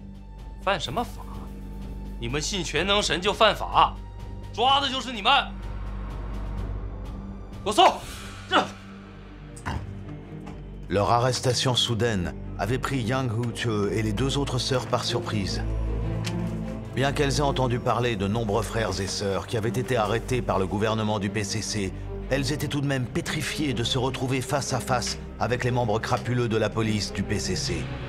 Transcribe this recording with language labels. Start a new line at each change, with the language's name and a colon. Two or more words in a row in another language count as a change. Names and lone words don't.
Chinese: 犯什么法？你们信全能神就犯法，抓的就是你们！给我搜！这。
French: Leur arrestation soudaine avait pris Yang Hu-che et les deux autres sœurs par surprise. Bien qu'elles aient entendu parler de nombreux frères et sœurs qui avaient été arrêtés par le gouvernement du PCC, elles étaient tout de même pétrifiées de se retrouver face à face avec les membres crapuleux de la police du PCC.